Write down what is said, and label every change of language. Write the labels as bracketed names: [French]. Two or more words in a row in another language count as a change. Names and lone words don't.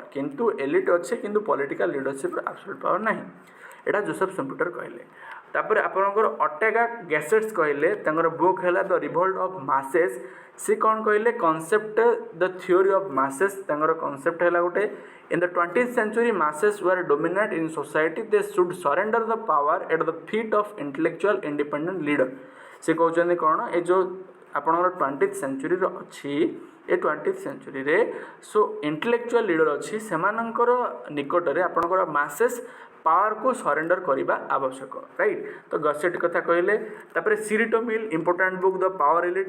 [Odia] କିନ୍ତୁ ଏଲିଟ୍ ଅଛି କିନ୍ତୁ [English] political leadershipର absolute power [Odia] ନାହିଁ। ଏଇଟା ଯୋସେଫ ସୁମ୍ପିଟର କହିଲେ। ତାପରେ ଆପଣଙ୍କର ଅର୍ଟେଗା ଗ୍ୟାସେଟ୍ସ କହିଲେ ତାଙ୍କର ବୁକ୍ ହେଲା ଦ ରିଭୋଲ୍ଟ ଅଫ୍ ମାସେସ୍। ସେ କ'ଣ କହିଲେ? [English] concept the theory of masses. [Odia] ତାଙ୍କର କନସେପ୍ଟ ହେଲା ଗୋଟେ [English] in the 20th century masses were dominant in society, they should surrender the power at the feet of intellectual independent leader। [Odia] ସେ କହୁଛନ୍ତି କ'ଣ? ଏ ଯେଉଁ ଆପଣଙ୍କର 20th centuryର ଅଛି, ଏ 20th centuryରେ [English] so intellectual leader [Odia] ଅଛି, ସେମାନଙ୍କର ନିକଟରେ ଆପଣଙ୍କର ମାସେସ୍ ପାୱାରକୁ ସରେଣ୍ଡର କରିବା ଆବଶ୍ୟକ, ରାଇଟ୍। ତ ଗସେଟ୍ କଥା କହିଲେ। ତାପରେ ସିରିଟୋ ମିଲ୍ [English] important book [Odia] ଦ ପାୱାର ଏଲିଟ୍।